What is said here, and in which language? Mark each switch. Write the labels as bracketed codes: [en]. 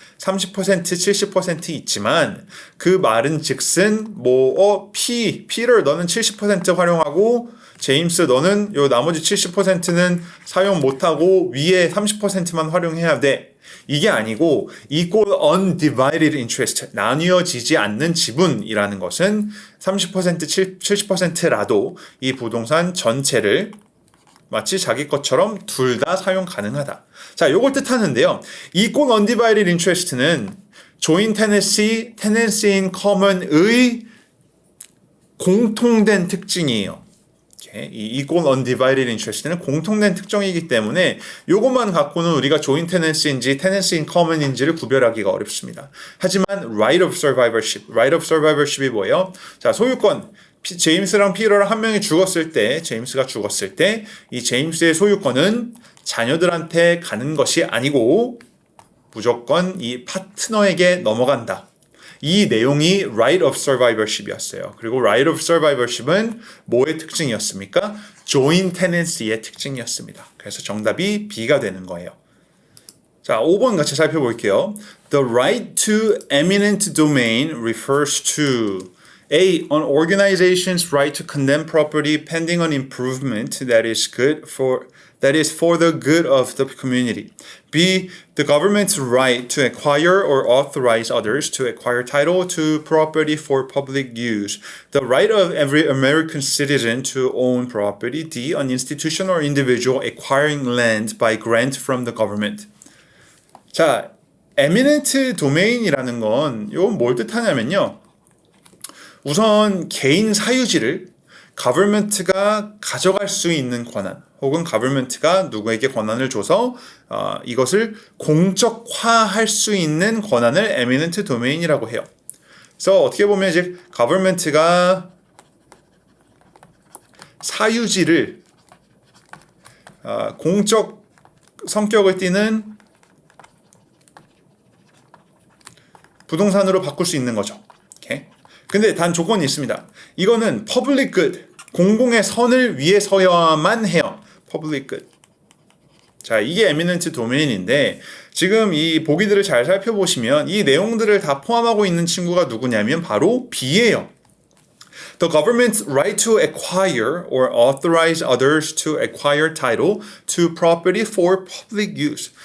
[ko] 30%, 70% 있지만 그 말은 즉슨 피터 너는 70% 활용하고 제임스 너는 요 나머지 70%는 사용 못하고 위에 30%만 활용해야 돼. 이게 아니고 [en] equal undivided interest, [ko] 나뉘어지지 않는 지분이라는 것은 30%, 70%라도 이 부동산 전체를 마치 자기 것처럼 둘 다 사용 가능하다. 자, 요걸 뜻하는데요. [en] equal undivided interest [ko] 는 [en] joint tenancy, tenancy in common [ko] 의 공통된 특징이에요. 이 [en] equal undivided interest [ko] 는 공통된 특징이기 때문에 요것만 갖고는 우리가 [en] joint tenancy [ko] 인지 [en] tenancy in common [ko] 인지를 구별하기가 어렵습니다. 하지만 [en] right of survivorship [ko] 이 뭐예요? 자, 소유권. 제임스랑 피터랑 한 명이 죽었을 때, 제임스가 죽었을 때 이 제임스의 소유권은 자녀들한테 가는 것이 아니고 무조건 이 파트너에게 넘어간다. 이 내용이 [en] right of survivorship [ko] 이었어요. 그리고 right of survivorship은 뭐의 특징이었습니까? [en] joint tenancy [ko] 의 특징이었습니다. 그래서 정답이 B가 되는 거예요. 자, 5번 같이 살펴볼게요. [en] The right to eminent domain refers to A. An organization's right to condemn property pending an improvement that is for the good of the community. B. The government's right to acquire or authorize others to acquire title to property for public use. The right of every American citizen to own property. D. An institution or individual acquiring land by grant from the government. [ko] 자, [en] eminent domain [ko] 이라는 건 이건 뭘 뜻하냐면요. 우선 개인 사유지를 government가 가져갈 수 있는 권한 혹은 government가 누구에게 권한을 줘서 이것을 공적화할 수 있는 권한을 [en] eminent domain [ko] 이라고 해요. 그래서 어떻게 보면 이제 government가 사유지를 공적 성격을 띠는 부동산으로 바꿀 수 있는 거죠. 오케이? 근데 단 조건이 있습니다. 이거는 [en] public good, [ko] 공공의 선을 위해서야만 해요. [en] public good. [ko] 자, 이게 [en] eminent domain [ko] 인데 지금 이 보기들을 잘 살펴보시면 이 내용들을 다 포함하고 있는 친구가 누구냐면 바로 B예요. [en] The government's right to acquire or authorize others to acquire title to property for public use.